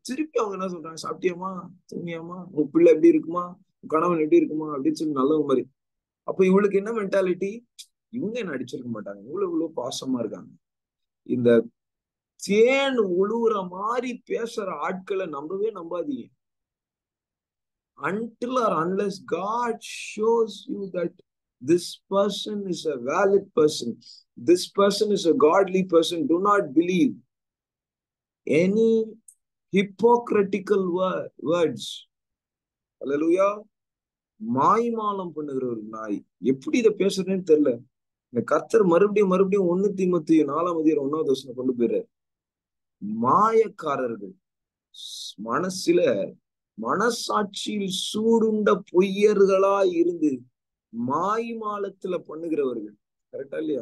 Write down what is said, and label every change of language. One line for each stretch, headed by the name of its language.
Tamil: திருப்பி அவங்க என்ன சொல்றாங்க, சாப்பிட்டியாமா, தூங்கியாமா, உன் பிள்ளை எப்படி இருக்குமா, உன் கணவன் எப்படி இருக்குமா அப்படின்னு சொல்லி நல்ல மாதிரி. அப்ப இவளுக்கு என்ன மென்டாலிட்டி, இவங்க என்ன அடிச்சிருக்க மாட்டாங்க, இவ்வளவு பாசமா இருக்காங்க. இந்த தேன் உழுவுற மாதிரி பேசுற ஆட்களை நம்பவே நம்பாதீங்க.
English: Until or unless God shows you that this person is a valid person, this person is a godly person, do not believe any hypocritical words. Hallelujah.
Tamil: மாய்மாலம் பண்ணுகிற ஒரு நாய் எப்படி இதை பேசுறேன்னு தெரியல. இந்த கர்த்தர் மறுபடியும் மறுபடியும் 1 தீமோத்தேயு 4:1 கொண்டு போயிடுறாரு. மாயக்காரர்கள், மனசுல மனசாட்சியில் சூடுண்ட பொய்யர்களா இருந்து மாய்மாலத்துல பண்ணுகிறவர்கள். கரெக்டா இல்லையா?